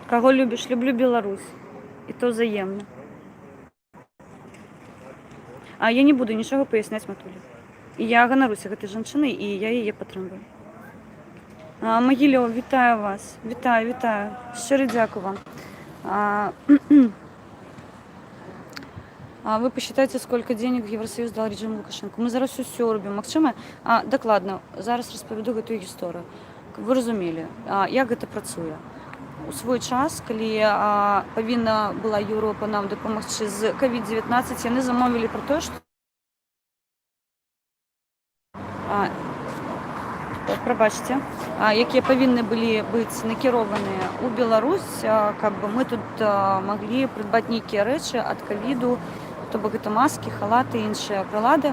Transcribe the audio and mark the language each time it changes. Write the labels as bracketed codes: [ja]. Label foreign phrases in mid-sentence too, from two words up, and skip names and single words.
[be] Каго любіш? Люблю Беларусь. І то взаемна. А я не буду нічога паясняць матулі. І я ганаруся гэтай жанчынай, і я яе падтрымліваю. Магілёў, вітаю вас. Вітаю. Шчыры дзякую вам. [ru] Вы посчитайте, сколько денег Евросоюз дал режиму Лукашенко. [be] Мы зараз усё робім. Магчыма, дакладна, зараз распавяду гэтую гісторыю. Каб вы разумелі, як гэта працуе. У свой час, калі павінна была Еўропа нам дапамагчы з COVID-19, яны замовілі пра тое, што прабачце, якія павінны былі быць накіраваныя ў Беларусь, каб мы тут маглі прыдбаць нейкія рэчы ад ковіду, то бок гэта маскі, халаты і іншыя прылады.